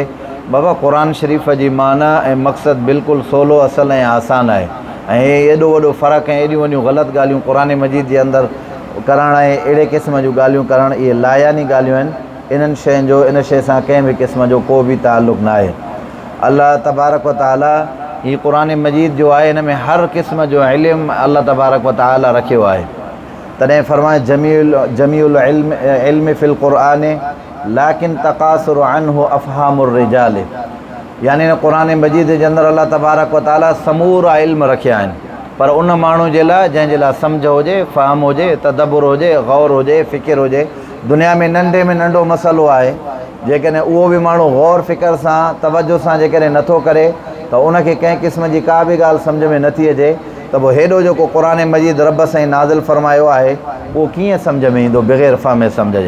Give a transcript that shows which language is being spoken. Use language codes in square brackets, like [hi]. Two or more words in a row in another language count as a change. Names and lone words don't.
[sd] बाबा क़ुरान शरीफ़ जी माना ऐं मक़सद बिल्कुलु सवलो असल ऐं आसान आहे ऐं एॾो वॾो फ़र्क़ु ऐं एॾियूं वॾियूं ग़लति ॻाल्हियूं क़ुरान मजीद जे अंदरि करण ऐं अहिड़े क़िस्म जूं ॻाल्हियूं करण इहे लायानी ॻाल्हियूं आहिनि। इन्हनि शयुनि जो इन शइ सां कंहिं बि क़िस्म जो को बि ताल्लुक़ न आहे। [ar] الله تبارك وتعالى [sd] ही क़ुरान मजीद जो आहे हिन में हर क़िस्म जो इल्म [ar] الله تبارك وتعالى [sd] रखियो आहे। तॾहिं फरमाए [ar] جميع العلم في القرآن لكن تقاصر عنه أفهام الرجال. [sd] यानी हिन क़ुरान मजीद जे अंदरि [ar] الله تبارك وتعالى [sd] समूरा इल्म रखिया आहिनि पर उन माण्हू जे लाइ जंहिंजे लाइ सम्झ हुजे फ़हम हुजे तदब्बुर हुजे गौर हुजे फ़िकिर हुजे। दुनिया में नंढे में नंढो मसइलो आहे जेकॾहिं उहो बि माण्हू गौर फ़िकिर सां तवजो सां जेकॾहिं नथो करे त उनखे कंहिं क़िस्म जी का बि ॻाल्हि सम्झ में नथी अचे त पोइ हेॾो जेको क़ुरान मजीद रब साईं नाज़िल फरमायो आहे उहो कीअं सम्झ में ईंदो बग़ैर फ़हम सम्झ जे।